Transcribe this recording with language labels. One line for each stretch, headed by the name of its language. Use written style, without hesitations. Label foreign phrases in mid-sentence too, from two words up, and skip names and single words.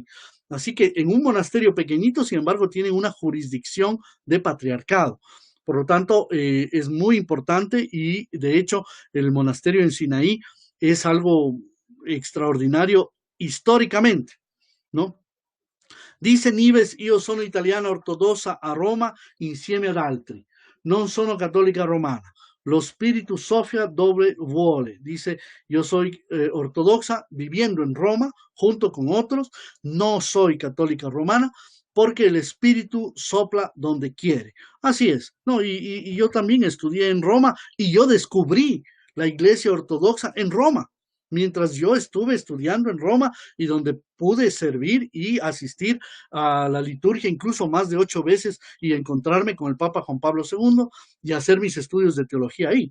Spanish: Así que en un monasterio pequeñito, sin embargo, tienen una jurisdicción de patriarcado. Por lo tanto, es muy importante y de hecho el monasterio en Sinaí es algo extraordinario históricamente, ¿no?
Italian: Dice Nives, io sono italiana ortodossa a Roma insieme ad altri, non sono cattolica romana. Lo Spiritu Sofia dove vuole.
Spanish: Dice, yo soy ortodoxa viviendo en Roma junto con otros, no soy católica romana porque el Espíritu sopla donde quiere. Así es, ¿no? Y yo también estudié en Roma y yo descubrí la iglesia ortodoxa en Roma mientras yo estuve estudiando en Roma y donde pude servir y asistir a la liturgia incluso más de 8 veces y encontrarme con el Papa Juan Pablo II y hacer mis estudios de teología ahí.